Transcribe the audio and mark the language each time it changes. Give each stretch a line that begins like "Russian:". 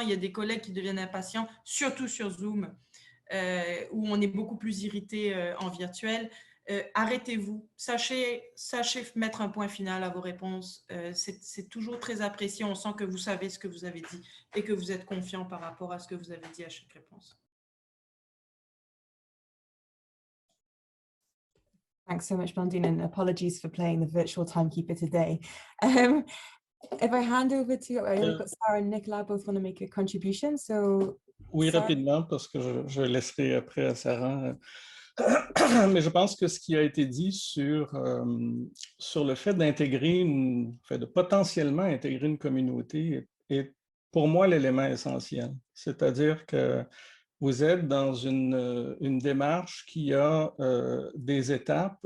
French: Il y a des collègues qui deviennent impatients, surtout sur Zoom, où on est beaucoup plus irrité en virtuel. Arrêtez-vous, sachez mettre un point final à vos réponses. C'est toujours très apprécié. On sent que vous savez ce que vous avez dit et que vous êtes confiant par rapport à ce que vous avez dit à chaque réponse.
English: Thanks so much, Blandine, and apologies for playing the virtual timekeeper today. If I hand over to, I know we've got Sara and Nicolas both want to make a contribution. So,
French: oui, Sara. rapidement, parce que je laisserai après à Sara. Mais je pense que ce qui a été dit sur le fait d'intégrer, de potentiellement intégrer une communauté est pour moi l'élément essentiel. C'est-à-dire que vous êtes dans une démarche qui a des étapes.